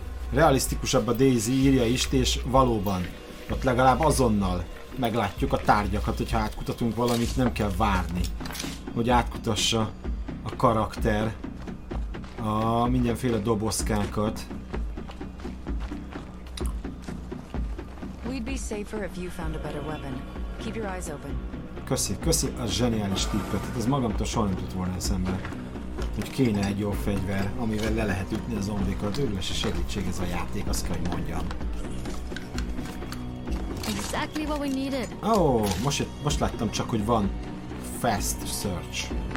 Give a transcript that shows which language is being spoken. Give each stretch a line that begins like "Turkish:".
Hungarian: Realisztikusabb a DayZ írja ist, és valóban, ott legalább azonnal meglátjuk a tárgyakat, hogyha átkutatunk valamit, nem kell várni, hogy átkutassa a karakter a mindenféle dobozkákat.
English: We'd be safer if you found a better weapon. Keep your eyes open.
Hungarian: Köszi, köszi a zseniális tippet, hát ez magamtól soha nem tudott volna eszembe. Hogy kéne egy jó fegyver, amivel le lehet ütni a zombikat. Őrülési segítség ez a játék, azt kell, hogy mondjam.
English: Exactly what we needed.
Hungarian: Oh, most láttam csak, hogy van fast search.